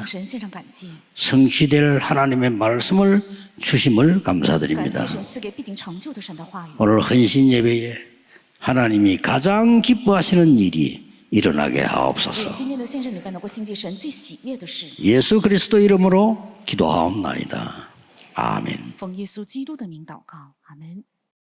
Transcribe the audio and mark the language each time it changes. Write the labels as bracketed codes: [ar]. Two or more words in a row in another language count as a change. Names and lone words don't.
[zh] 向神献上感谢， [ko] 성취될 하나님의 말씀을 주심을 [zh] 感 [ko] 감사드립니다. [zh] 谢神赐给必定成就的神的话语。 [ko] 오늘 헌신 예배에 하나님이 가장 기뻐하시는 일이 일어나게 [zh] 愿 [ko] 하옵소서. [zh] 今天的献圣礼拜能够兴起神最喜悦的事。 [ko] 예수 그리스도 이름으로 기도하옵나이다. 아멘. [zh] 奉耶稣基督的名祷告，阿门。